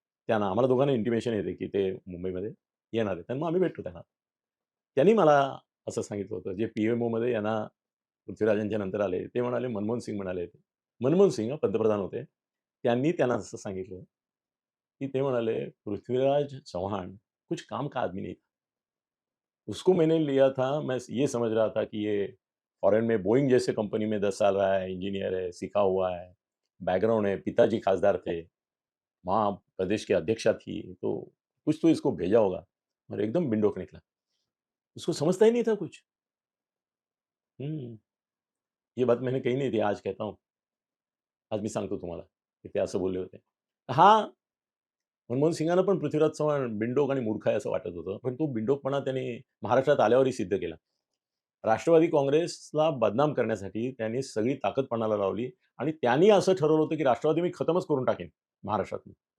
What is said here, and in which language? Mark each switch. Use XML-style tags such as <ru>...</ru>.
<mr>त्यांना आम्हाला दोघांना इंटिमेशन येते, की ते मुंबईमध्ये येणार आहेत आणि मग आम्ही भेटतो त्यांना. त्यांनी मला असं सांगितलं होतं, जे पी-एम-ओमध्ये यांना पृथ्वीराजांच्या नंतर आले, ते म्हणाले मनमोहन सिंग म्हणाले. मनमोहन सिंग पंतप्रधान होते. त्यांनी त्यांना असं सांगितलं, की ते म्हणाले,</mr> <hi>"पृथ्वीराज चव्हाण कुछ काम का आदमी नहीं था. उसको मैंने लिया था, मैं ये समझ रहा था कि ये फॉरेन में बोइंग जैसे कंपनी में 10 साल रहा है, इंजीनियर है, सीखा हुआ है, बैकग्राउंड है, पिताजी खासदार थे, माँ प्रदेश की अध्यक्षा थी, तो कुछ तो इसको भेजा होगा." और एकदम बिंडोक निकला. उसको समझता ही नहीं था कुछ. हुँ. ये बात मैंने कही नहीं थी, आज कहता हूँ.</hi> <mr>आज मी सांगतो तुम्हाला, की ते असं बोलले होते. हां, मनमोहन सिंगांना पण पृथ्वीराज चव्हाण बिनडोक आणि मूर्ख आहे असं वाटत होतं. पण तो बिनडोकपणा त्यांनी महाराष्ट्रात आल्यावरही सिद्ध केला. राष्ट्रवादी काँग्रेसला बदनाम करण्यासाठी त्यांनी सगळी ताकद पणाला लावली आणि त्यांनी असं ठरवलं होतं, की राष्ट्रवादी मी खतमच करून टाकेन महाराष्ट्रातून.</mr>